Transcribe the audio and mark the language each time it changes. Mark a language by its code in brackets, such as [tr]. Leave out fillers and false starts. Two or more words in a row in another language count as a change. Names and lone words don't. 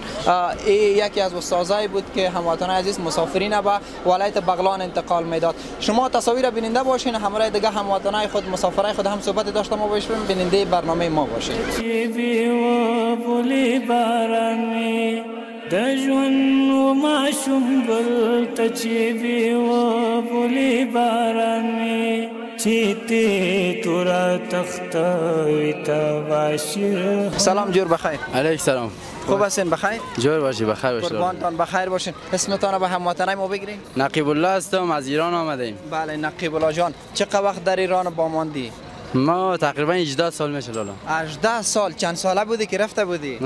[fa] یکی از استادای بود که هموطنان عزیز مسافرین به ولایت بغلان انتقال میداد. شما تصاویر بیننده باشین، همراه دیگه هموطنای خود مسافرای خود هم صحبت داشته ما باشیم، بیننده برنامه ما باشین. بارانی د ژوند و ماشوم ګل ته چې وي و بولي بارانی چې ته تورا تختوي تباشر. سلام جور بخیر. علیک سلام. خوب هستین؟ بخیر؟ جور باشی. بخیر باشی. قربانتان بخیر باشین. اسمتون به هموطنای ما بگیرین. نقیب الله هستم، از ایران آمدیم. بله نقیب الله جان، چقدر وقت در ایران با ماندی؟ ما تقریبا 18 سال میشه لالا. 18 سال. چند ساله بودی که رفته بودی؟